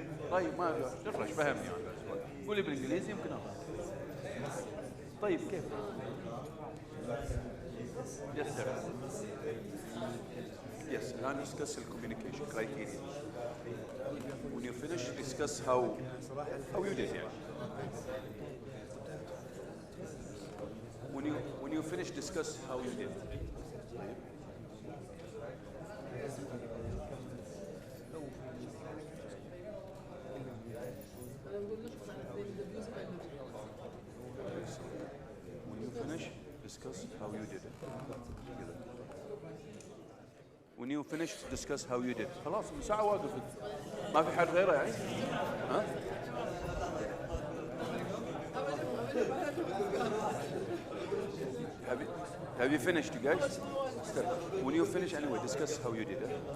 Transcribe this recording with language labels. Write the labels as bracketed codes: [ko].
[ar] طيب ما نفرش فهمني يعني قولي بالانجليزي يمكن افهم. طيب كيف؟ [en] Yes sir. Yes, now discuss the communication criteria. When you finish, discuss how you did it. When you finish, discuss how you did. When you finish, discuss how you did it. When you finish, discuss how you did. [ar] خلاص من ساعة واقف. ما في حد غيره يعني؟ ها؟ [en] Have you finished, you guys? When you finish, anyway, discuss how you did it.